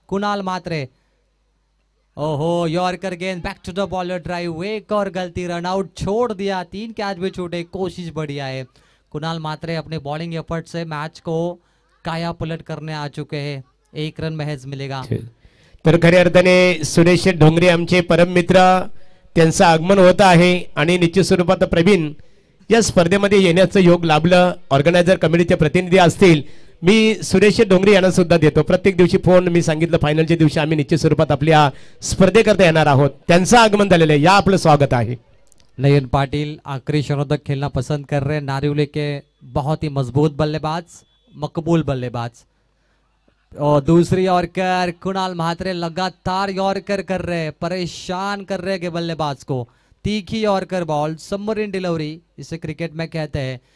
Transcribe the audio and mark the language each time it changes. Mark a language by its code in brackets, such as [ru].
[hi] कुणाल मात्रे, ओहो यॉर्कर गेंद, back to the bowler drive, एक और गलती, रन आउट छोड़ दिया, 3 कैच भी छूटे, कोशिश बढ़िया है। कुणाल मात्रे अपने बॉलिंग एफर्ट से मैच को काया पलट करने आ चुके हैं, 1 रन महज मिलेगा। [mr] तर खऱ्या अर्थाने सुरेश ढोंगरे आमचे परम मित्र त्यांचं आगमन होत आहे आणि निश्चित स्वरूपात प्रवीण या स्पर्धेमध्ये येण्याचं योग लाभलं। ऑर्गनायझर कमिटीचे प्रतिनिधी असतील, मी सुरेश ढोंगरे यांना सुद्धा देतो प्रत्येक दिवशी फोन। मी सांगितलं फायनलच्या दिवशी आम्ही निश्चित स्वरूपात आपल्या स्पर्धेकरता येणार आहोत, त्यांचं आगमन झालेलं आहे, या आपलं स्वागत आहे। [hi] नयन पाटिल आखिरी शनोदक खेलना पसंद कर रहे हैं, नारिवले के बहुत ही मजबूत बल्लेबाज, मकबूल बल्लेबाज। और दूसरी यॉर्कर, कुणाल महात्रे लगातार यॉर्कर कर रहे हैं, परेशान कर रहे हैं बल्लेबाज को। तीखी यॉर्कर बॉल, सबमरीन डिलीवरी इसे क्रिकेट में कहते हैं।